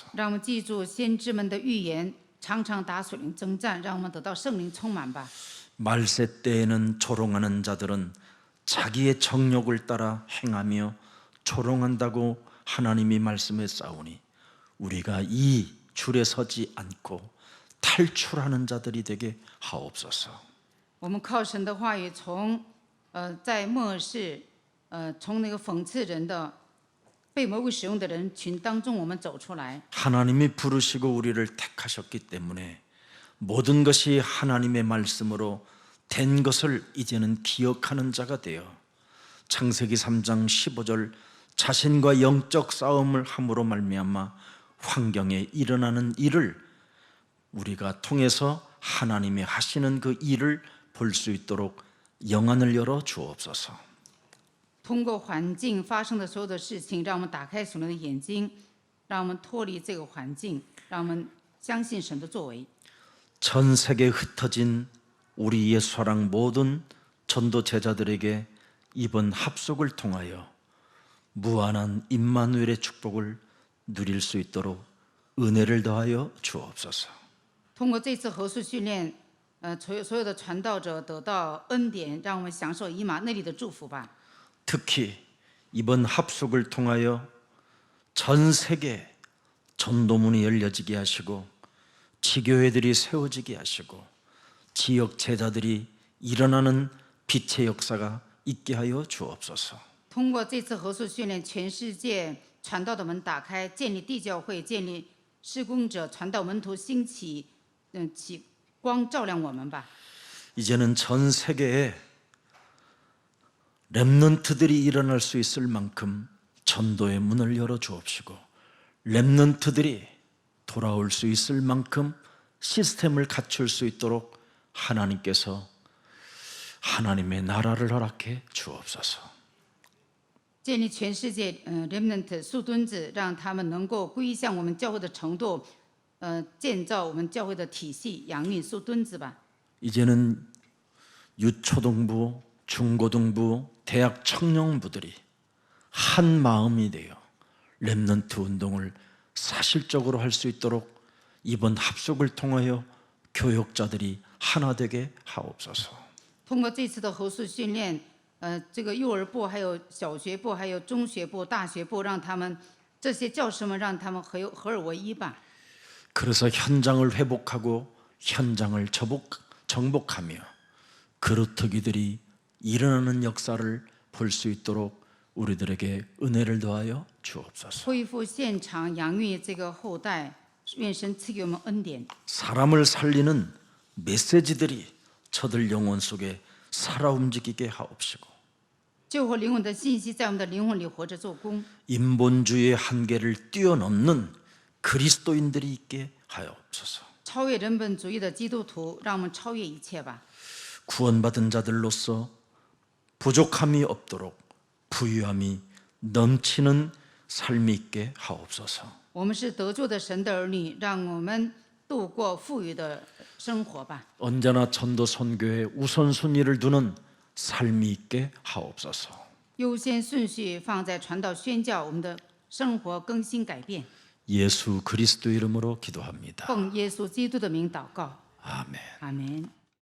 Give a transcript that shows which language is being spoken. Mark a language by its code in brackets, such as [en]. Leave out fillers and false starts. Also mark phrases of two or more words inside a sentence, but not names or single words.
[zh] 让我们记住先知们的预言，常常打属灵征战，让我们得到圣灵充满吧。 [ko] 말세 때에는 조롱하는 자들은 자기의 정욕을 따라 행하며 조롱한다고 하나님이 말씀했사오니 우리가 이 줄에 서지 않고 탈출하는 자들이 되게 하옵소서. [zh] 我们靠神的话语从，在末世，从那个讽刺人的、被魔鬼使用的人群当中，我们走出来。 [ko] 하나님이 부르시고 우리를 택하셨기 때문에 모든 것이 하나님의 말씀으로 된 것을 이제는 기억하는 자가 되어 창세기 3장 15절 자신과 영적 싸움을 함으로 말미암아 환경에 일어나는 일을 우리가 통해서 하나님이 하시는 그 일을 볼 수 있도록 영안을 열어 주옵소서. [zh] 通过环境发生的所有的事情，让我们打开属灵的眼睛，让我们脱离这个环境，让我们相信神的作为。 [ko] 전 세계에 흩어진 우리 예수사랑 모든 전도 제자들에게 이번 합숙을 통하여 무한한 임마누엘의 축복을 누릴 수 있도록 은혜를 더하여 주옵소서. [zh] 通过这次合宿训练，所有的传道者得到恩典，让我们享受以马内利的祝福吧。 [ko] 특히 이번 합숙을 통하여 전 세계 전도문이 열려지게 하시고 지교회들이 세워지게 하시고 지역 제자들이 일어나는 빛의 역사가 있게 하여 주옵소서. [zh] 通过这次合宿训练，全世界传道的门打开，建立地教会，建立施工者，传道门徒兴起，起光照亮我们吧。 [ko] 이제는 전 세계에 렘넌트들이 일어날 수 있을 만큼 전도의 문을 열어 주옵시고 렘넌트들이 돌아올 수 있을 만큼 시스템을 갖출 수 있도록 하나님께서 하나님의 나라를 허락해 주옵소서. [zh] 建立全世界remnant 树墩子，让他们能够归向我们教会的程度，建造我们教会的体系，养育树墩子吧。 [ko] 이제는 유초등부, 중고등부, 대학 청년부들이 한 마음이 되어 렘넌트 운동을 사실적으로 할 수 있도록 이번 합숙을 통하여 교역자들이 하나 되게 하옵소서. [zh] 通过这次的合宿训练，这个幼儿部、还有小学部、还有中学部、大学部，让他们这些教师们，让他们合而为一吧。 [ko] 그래서 현장을 회복하고 현장을 정복하며 그루터기들이 일어나는 역사를 볼 수 있도록 우리들에게 은혜를 더하여 주옵소서. [zh] 恢复现场，养育这个后代，愿神赐给我们恩典。 [ko] 사람을 살리는 메시지들이 저들 영혼 속에 살아 움직이게 하옵시고 [zh] 救活灵魂的信息在我们的灵魂里活着做工， [ko] 인본주의의 한계를 뛰어넘는 그리스도인들이 있게 하옵소서. [zh] 超越人本主义的基督徒，让我们超越一切吧。 [ko] 구원받은 자들로서 부족함이 없도록 부유함이 넘치는 삶이 있게 하옵소서. [zh] 我们是得救的神的儿女，让我们度过富裕的生活吧。 [ko] 언제나 전도 선교에 우선순위를 두는 삶이 있게 하옵소서. [zh] 优先顺序放在传道宣教，我们的生活更新改变。 [ko] 예수 그리스도 이름으로 기도합니다. [zh] 奉耶稣基督的名祷告， [ko] 아멘. [zh] 阿门。